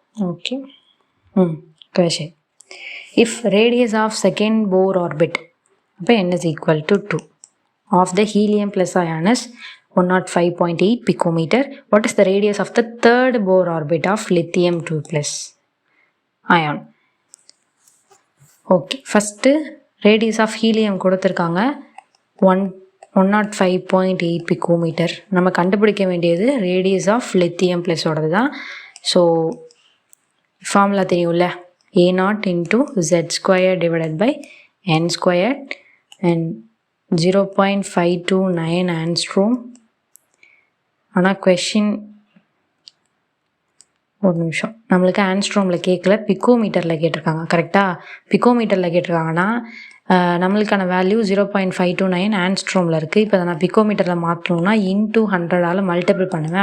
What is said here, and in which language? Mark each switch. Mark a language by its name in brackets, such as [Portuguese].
[English] Okay. Question. If radius of second Bohr orbit [Tamil] அப்போ [English] n is equal to 2 of the helium plus ion is 105.8 picometer, what is the radius of the third Bohr orbit of lithium 2 plus ion? [Tamil] Okay, first radius of helium கொடுத்துருக்காங்க 105.8 picometre. நம்ம கண்டுபிடிக்க வேண்டியது radius of lithium ப்ளஸோடது தான். So formula தெரியும்ல, A0 into Z square divided by N square and 0.529 angstrom. ஆனால் question ஒரு நிமிஷம், நம்மளுக்கு ஆங்ஸ்ட்ரோமில் கேட்கல, பிகோமீட்டரில் கேட்டிருக்காங்க. கரெக்டாக பிகோமீட்டரில் கேட்டிருக்காங்கன்னா நம்மளுக்கான வேல்யூ 0.529 ஆங்ஸ்ட்ரோமில் இருக்குது. இப்போ அதை நான் பிகோமீட்டரில் மாற்றணும்னா இன்டூ 100ஆல் மல்டிபிள் பண்ணுவேன்.